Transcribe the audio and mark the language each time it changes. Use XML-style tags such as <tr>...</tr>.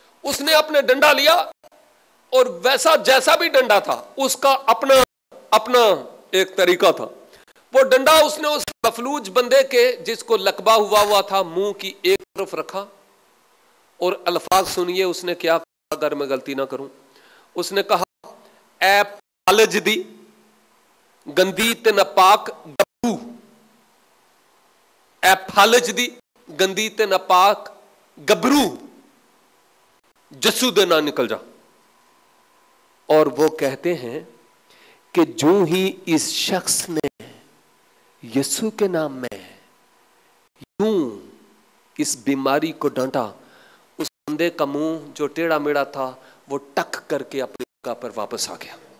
<ur>اس نے اپنے ڈنڈا لیا اور ویسا جیسا بھی ڈنڈا تھا اس کا اپنا ایک طریقہ تھا. وہ ڈنڈا اس نے اس مفلوج بندے کے جس کو لقبہ ہوا تھا منہ کی ایک طرف رکھا اور الفاظ سنیے اس نے کیا کہا اگر میں غلطی نہ کروں.</ur> <pa>اس نے کہا اے پالج دی گندی تے ناپاک گبرو، اے پالج دی گندی تے ناپاک گبرو جسو دے نہ نکل جا.</pa> <ur>اور وہ کہتے ہیں کہ جو ہی اس شخص نے یسوع کے نام میں یوں اس بیماری کو ڈانٹا، اس بندے کا منہ جو ٹیڑھا میڑا تھا وہ ٹک کر کے اپنی جگہ پر واپس آ گیا.</ur>